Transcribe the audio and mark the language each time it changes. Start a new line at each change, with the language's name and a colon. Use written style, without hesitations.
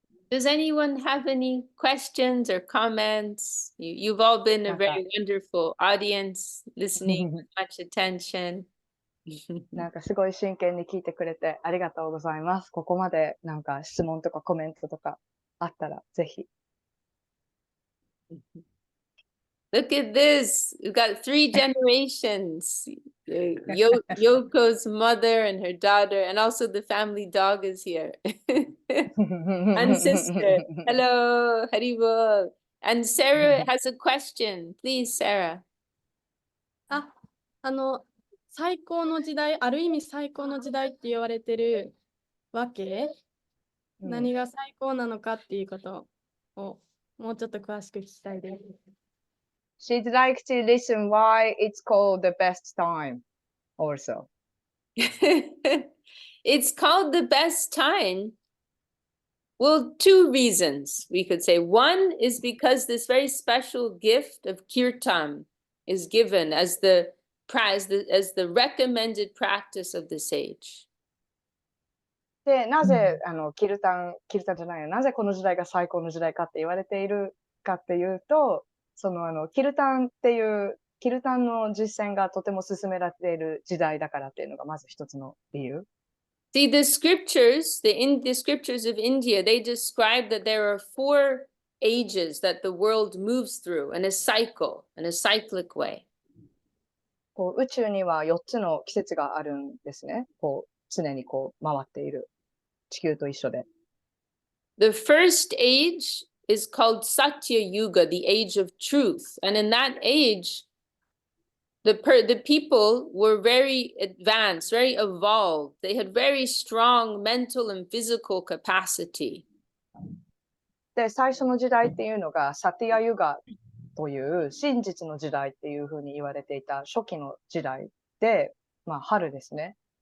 English: Does anyone have any questions or comments? You've all been a very wonderful audience, listening with much attention.
Japanese: なんかすごい真剣に聞いてくれてありがとうございます。ここまでなんか質問とかコメントとかあったらぜひ。
English: Look at this. We've got 3 generations. Yoko's mother and her daughter, and also the family dog is here. And sister. Hello, Haribol. And Sarah has a question. Please, Sarah.
Japanese: あ、最高の時代、ある意味最高の時代って言われてるわけ、何が最高なのかっていうことをもうちょっと詳しく聞きたいです。
English: She'd like to listen why it's called the best time also. It's called the best time. Well, two reasons we could say. One is because this very special gift of kirtan is given as the recommended practice of the sage.
Japanese: で、なぜ、キルタンじゃないよ。なぜこの時代が最高の時代かって言われているかっていうと、キルタンの実践がとても進められている時代だからっていうのがまず一つの理由。
English: See, the scriptures of India, they describe that there are 4 ages that the world moves through in a cyclic way.
Japanese: 宇宙には4つの季節があるんですね。常に回っている。地球と一緒で。
English: The first age is called Satya Yuga, the age of truth. And in that age, the people were very advanced, very evolved. They had very strong mental and physical capacity.
Japanese: で、最初の時代っていうのがサティアユガという真実の時代っていうふうに言われていた初期の時代で、春ですね。